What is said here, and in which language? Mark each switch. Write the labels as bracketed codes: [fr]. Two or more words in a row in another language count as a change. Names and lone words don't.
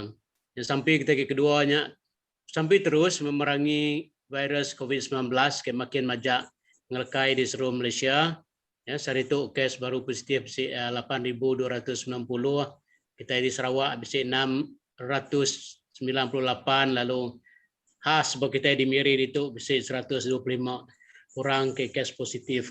[iba] Ya, sampai kita ke keduanya sampai terus memerangi virus COVID-19 ke makin majak ngelekai di seluruh Malaysia. Ya, hari itu kes baru positif 8,290. Kita di Sarawak bisi 698, lalu khas bagi kita di Miri itu bisi 125 orang ke kes positif.